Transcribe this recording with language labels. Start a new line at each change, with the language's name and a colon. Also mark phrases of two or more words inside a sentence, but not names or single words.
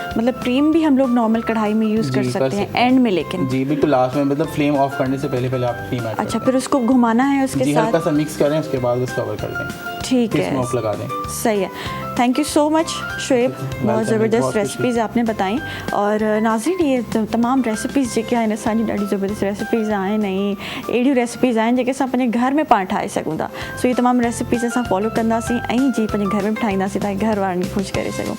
Urdu: مطلب کریم بھی ہم لوگ نارمل کڑاہی میں یوز کر سکتے ہیں اینڈ میں، لیکن جی بالکل لاسٹ میں، مطلب
English: flame off
Urdu: کرنے سے پہلے آپ
English: cream add.
Urdu: اچھا، پھر اس کو گھمانا ہے اس کے ساتھ, ہلکا سا مکس کریں، اس کے بعد بس کور کر دیں, ٹھیک ہے, سموک لگا دیں. صحیح ہے.
English: thank you so much
Urdu: شعیب، بہت زبردست ریسپیز آپ نے بتائی. اور ناظرین، یہ تمام ریسپیز
Sindhi: जेके आहिनि असांजी ॾाढी ज़बरदस्त रेसिपीज़ आहिनि ऐं अहिड़ियूं रेसिपीज़ आहिनि जेके असां पंहिंजे घर में पाण ठाहे सघूं था। सो
Urdu: یہ تمام ریسپیز
Sindhi: असां फॉलो कंदासीं ऐं जी पंहिंजे घर में बि ठाहींदासीं ताकि घर वारनि खे ख़ुशि करे सघूं।